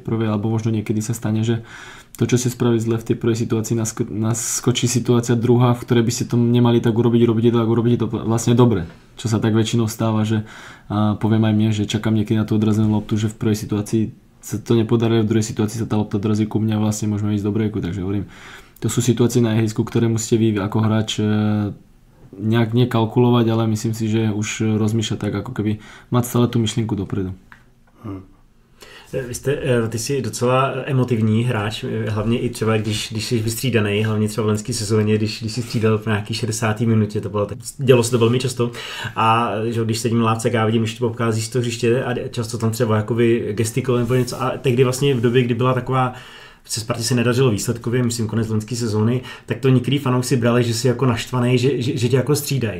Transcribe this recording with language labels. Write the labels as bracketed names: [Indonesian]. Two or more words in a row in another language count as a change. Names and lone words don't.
[Slovak] prvej, alebo možno niekedy sa stane, že to, čo ste spravili zle v tej prvej situácii, naskočí situácia druhá, v ktorej by ste to nemali tak urobíte to vlastne dobre, čo sa tak väčšinou stáva, že poviem aj mne, že čakám niekedy na tú odrazenú loptu, že v prvej situácii sa to nepodarí, v druhej situácii sa tá lopta dorazí ku mne a vlastne môžeme ísť do breaku, takže hovorím, to sú situácie na ihrisku, ktoré musíte vy ako hráč nejak nekalkulovať, ale myslím si, že už rozmýšľať tak, ako keby mať stále tú myšlienku dopredu. [Czech] Ty jsi docela emotivní hráč, hlavně i třeba, když jsi vystřídaný, hlavně třeba v loňské sezóně, když jsi střídal v nějaký 60. minutě, to bylo tak, dělo se to velmi často a že když sedím na lávce, já vidím, že to obchází z toho hřiště a často tam třeba jakoby gestikuluje nebo něco a tehdy vlastně v době, kdy byla taková se Spartě se nedařilo výsledkově, myslím konec loňské sezóny, tak to některý fanoušci brali, že jsi jako naštvaný, že tě jako střídají.